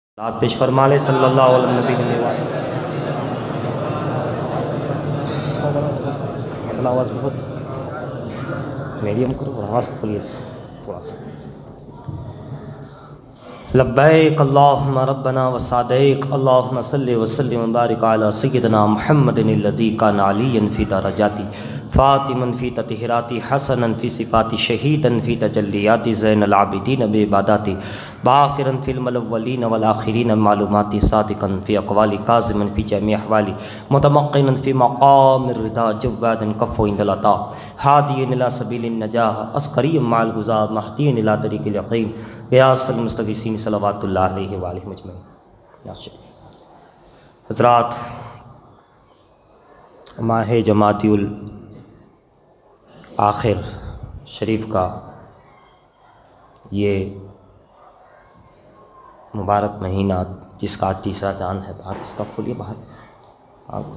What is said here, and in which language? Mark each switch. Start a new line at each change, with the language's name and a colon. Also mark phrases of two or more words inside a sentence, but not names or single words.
Urdu: آپ پیش فرما لے
Arabic: صلی اللہ علیہ نبی وسلم۔
Urdu: آواز بہت میڈیم کرو، آواز کھولیے تھوڑا سا۔
Arabic: لبیک اللہم ربنا وسعدیک، اللہم صلی وسلم وبارک علی سیدنا محمد الذی کان علیاً فی درجاتی، فاطماً فی تطہیراتی، حسناً فی صفاتی، شہیداً فی تجلیاتی، زین العابدین بعباداتی، باقراً فی الاولین والآخرین معلوماتی، صادقاً فی اقوالی، کاظماً فی جمیع احوالی، متمقناً فی مقام الرضا، جواداً کفو عند العطاء، ہادیاً الی سبیل النجاح، عسکریاً مع الغزاة، مہدیاً الی طریق الیقین، غیاث المستغیثین صلوات اللہ علیہ وآلہ مجمعین۔
Urdu: حضرات، ماہ جمادی آخر شریف کا یہ مبارک مہینہ جس کا تیسرا چاند ہے، باہر اس کا کھولیے، باہر